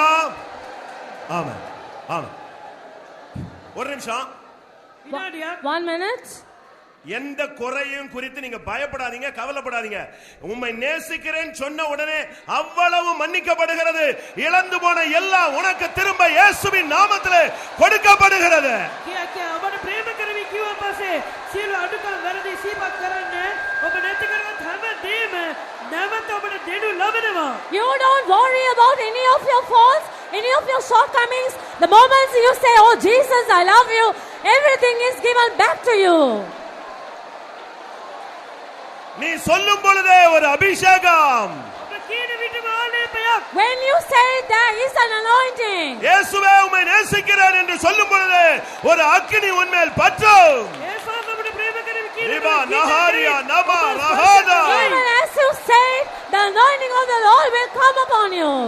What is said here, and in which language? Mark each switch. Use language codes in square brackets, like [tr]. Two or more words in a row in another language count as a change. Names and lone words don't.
[ta] ஆமென். ஆமென். ஒரு நிமிஷம். [si] විනාඩියක්. [en] 1 minute. [ta] எந்த குறையும் குறித்து நீங்க பயப்படாதீங்க, கவலைப்படாதீங்க. உம்மை நேசிக்கிறேன் சொன்ன உடனே அவ்வளவு மன்னிக்கப்படுகிறது. இழந்து போன எல்லாம் உனக்கு திரும்ப இயேசுவின் நாமத்திலே கொடுக்கப்படுகிறது. [si] කිය ඔබට ප්‍රේම කරමි කිව්වා පස්සේ සියලු අඩුකම් වැරදි සිහිපත් කරන්න ඔබ නැති කරගත් හැම දෙයක්ම නැවත ඔබට දෙනු ලබනවා. [en] You don't worry about any of your faults, any of your shortcomings. The moment you say, oh Jesus, I love you, everything is given back to you. [ta] நீ சொல்லும் பொழுதே ஒரு அபிஷேகம். [si] ඔබ කියන විටම ආලේපයක්. [en] When you say there is an anointing. [ta] இயேசுவே உம்மை நேசிக்கிறேன் என்று சொல்லும் பொழுது ஒரு அக்கினி உன்மேல் பற்றும். [si] යේසුස් ඔබට ප්‍රේම කරමි කියන ரிபா நஹாரியா நமா ரஹாதா. [en] Even as you say, the anointing of the Lord will come upon you.